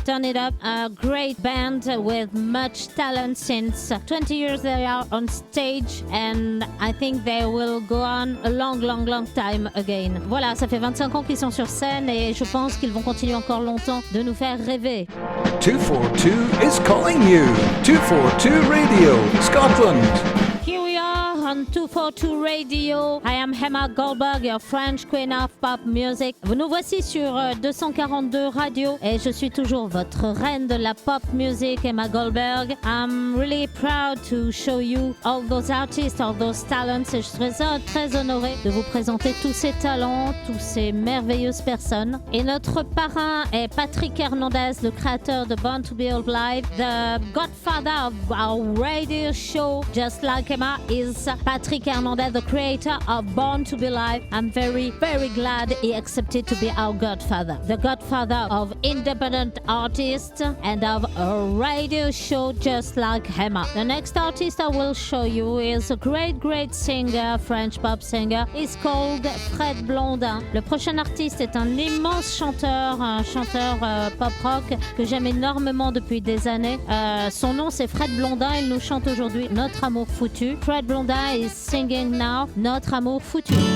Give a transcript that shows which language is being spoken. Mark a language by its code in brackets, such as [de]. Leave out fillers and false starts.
[en] Turn It Up, a great band with much talent. Since 20 years they are on stage and I think they will go on a long time again. [fr] Voilà, ça fait 25 ans qu'ils sont sur scène et je pense qu'ils vont continuer encore longtemps de nous faire rêver. [en] 242 is calling you. 242 Radio, Scotland. Here we are on 242 Radio. I am Emma Goldberg, your French queen of pop music. [fr] Nous voici sur 242 Radio et je suis toujours votre reine de la pop music, Emma Goldberg. [en] I'm really proud to show you all those artists, all those talents [fr] et je serais très honorée de vous présenter tous ces talents, toutes ces merveilleuses personnes. Et notre parrain est Patrick Hernandez, le créateur de Born to Be Alive, [en] the godfather of our radio show, just like Emma is Patrick Hernandez, the creator of Born to Be Alive. I'm very glad he accepted to be our godfather, the godfather of independent artists and of a radio show just like Emma. The next artist I will show you is a great singer, French pop singer. He's called Fred Blondin. [fr] Le prochain artiste est un immense chanteur, un chanteur pop rock que j'aime énormément depuis des années. Son nom c'est Fred Blondin, il nous chante aujourd'hui Notre Amour Foutu. [en] Fred Blondin is singing now Notre Amour Foutu.